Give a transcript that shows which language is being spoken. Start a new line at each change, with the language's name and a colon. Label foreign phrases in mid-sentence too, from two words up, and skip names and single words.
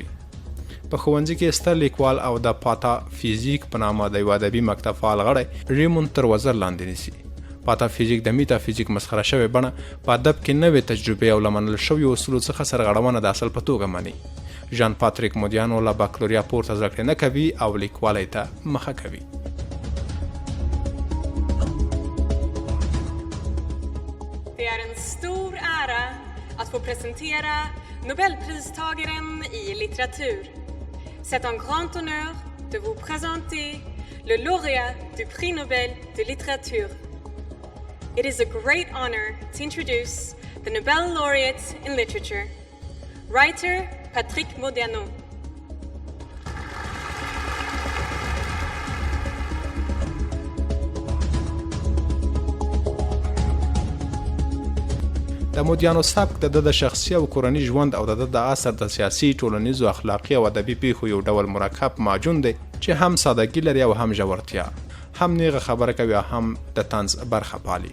Pashto: په ښوونځي کې ستر لیکوال او د پاتا فیزیک په نامه د یو ادبي مکتب فعال غړی ریموند تر وزر لاندې نیسي. پاتافیزیک د میتافیزیک مسخره شوې بڼه په ادب کې نوې تجربې او له منل شویو اصولو څخه سرغړونه د اصل په توګه مني. ژان پاتریک مودیانو له بکالوریا پورته زده کړې نه کوي او لیکوالی ته مخه کوي.
Swedish: Det är en stor ära att få presentera Nobelpristagaren i litteratur.
French: C'est un grand honneur de vous présenter le lauréat du prix Nobel de littérature.
English: It is a great honor to introduce the Nobel laureate in literature, writer Patrick Modiano.
Pashto: د مودیانو سبک د شخصي او کورني ژوند او د عصر د سیاسي، ټولنیزو، اخلاقي او ادبي پیښو یو ډول مرکب معجون دی چې هم سادهګي لري او هم ژورتیا، هم نیغه خبره کوي او هم د طنز برخه پالي.